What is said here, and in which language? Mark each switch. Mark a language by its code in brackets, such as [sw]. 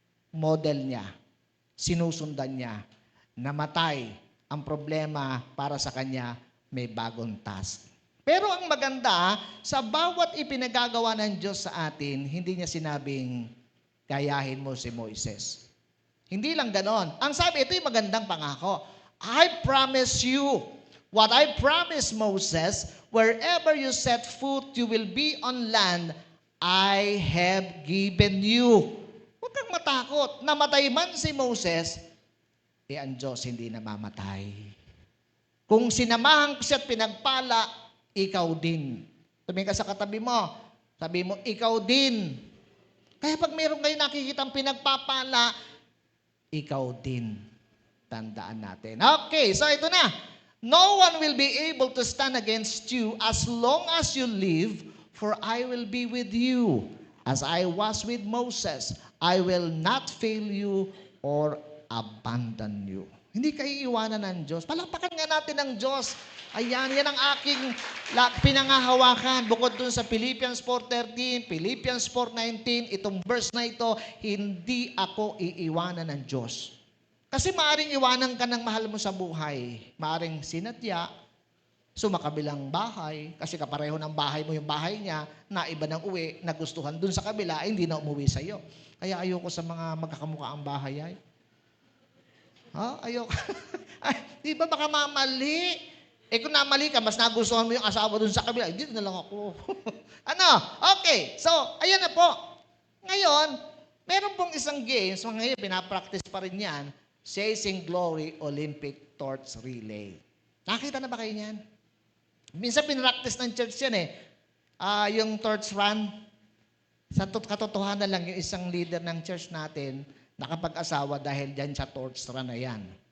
[tl] Model niya, sinusundan niya, namatay. Ang problema para sa kanya, may bagong task. Pero ang maganda, sa bawat ipinagagawa ng Diyos sa atin, hindi niya sinabing, gayahin mo si Moises. Hindi lang ganon. Ang sabi, ito yung magandang pangako. [en] I promise you, what I promised Moses, wherever you set foot, you will be on land I have given you. [tl] Huwag kang matakot. Namatay man si Moses, ang Diyos hindi namamatay. Kung sinamahan ko siya at pinagpala, ikaw din. Tumingin ka sa katabi mo. Sabi mo, ikaw din. Kaya pag meron kayo nakikitang pinagpapala, ikaw din. Tandaan natin. Okay, so ito na. [en] No one will be able to stand against you as long as you live, for I will be with you. As I was with Moses, I will not fail you or abandon you. [tl] Hindi kayo iiwanan ng Diyos. Palakpakan nga natin ng Diyos. Ayan, yan ang aking pinangahawakan. Bukod dun sa Philippians 4:13, Philippians 4:19, itong verse na ito, hindi ako iiwanan ng Diyos. Kasi maaring iwanan ka ng mahal mo sa buhay. Maaring sinatya, sumakabilang bahay, kasi kapareho ng bahay mo yung bahay niya, na iba ng uwi, nagustuhan dun sa kabila, hindi na umuwi sa'yo. Kaya ayoko sa mga magkakamukha ang bahay ay. Ayoko. Di ba baka mamali? Kung namali ka, mas nagustuhan mo yung asawa dun sa kabila, dito na lang ako. Okay. So, ayan na po. Ngayon, meron pong isang games, mga ngayon, pinapractice pa rin yan, Chasing Glory Olympic Torch Relay. Nakita na ba kayo niyan? Minsan pinractice ng church yan yung torch run. Sa katotohanan lang, yung isang leader ng church natin, nakapag-asawa dahil dyan sa torch run na yan.